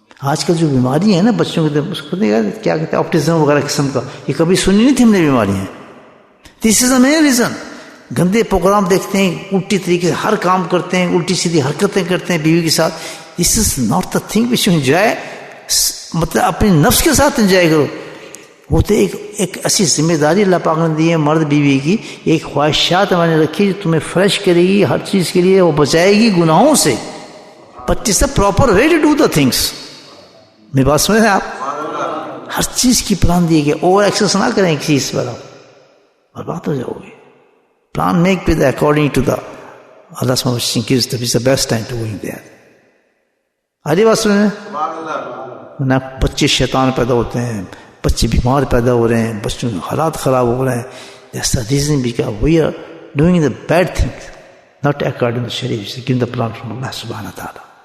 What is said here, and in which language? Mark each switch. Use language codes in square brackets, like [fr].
[ur] آج کل جو بیماری ہے نا بچوں کے, اس کو کیا کہتے ہیں, آپٹزم وغیرہ قسم کا, یہ کبھی سنی نہیں تھی ہم نے بیماریاں. [en] This is a main reason. [ur] گندے پروگرام دیکھتے ہیں, الٹی طریقے سے ہر کام کرتے ہیں, الٹی سیدھی حرکتیں کرتے ہیں بیوی کے ساتھ. [en] This is not the thing which you enjoy. [ur] مطلب اپنے نفس کے ساتھ انجوائے کرو. وہ تو ایک ایسی ذمہ داری اللہ پاک نے دی ہے مرد بیوی کی, ایک خواہشات میں نے رکھی جو تمہیں فریش کرے گی ہر چیز کے لیے, وہ بچائے گی گناہوں سے. [en] But it's a proper way to do the things. [ur] میری بات سمجھ رہے ہیں آپ؟ ہر چیز کی پلان دی گئی. اوور ایکسس نہ کریں ایک چیز پر, آپ برباد ہو جاؤ گے. [en] Plan make with according to the اللہ سبحانہ best time to going there. [ur] آج بات سمجھ رہے ہیں؟ بچے شیطان پیدا ہوتے ہیں, بچے بیمار پیدا ہو رہے ہیں, بچوں کے حالات خراب ہو رہے ہیں. [en] That's the reason because we are doing the bad things, not according to Sharia, which is given the plan from Allah subhanahu wa ta'ala.